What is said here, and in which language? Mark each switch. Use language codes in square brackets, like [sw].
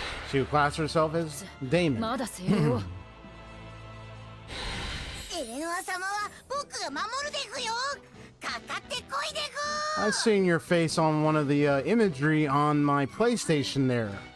[en] She would class herself as Damon. [ja] まだ精霊を。エレノア様は僕が守るでぐよ。かかってこいでぐ。 [en] I've seen your face on one of the imagery on my PlayStation there.